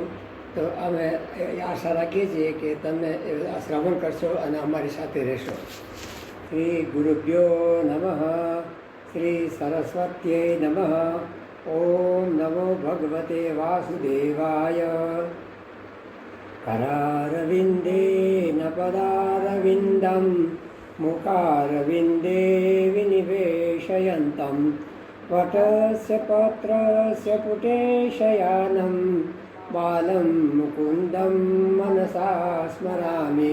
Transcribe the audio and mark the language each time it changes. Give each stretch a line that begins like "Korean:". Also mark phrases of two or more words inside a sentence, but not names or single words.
Gujarati: તો અમે આશા રાખીએ છીએ કે તમે શ્રવણ કરશો અને અમારી સાથે રહેશો.
Sanskrit: શ્રી ગુરુભ્યો નમઃ. શ્રી સરસ્વત્યે નમઃ. ઓમ નમો ભગવતે વાસુદેવાય. करारविन्दे न पदारविन्दं मुखारविन्दे विनिवेशयन्तं वटस्य पत्रस्य पुटेशयानं बालं मुकुन्दं मनसा स्मरामि.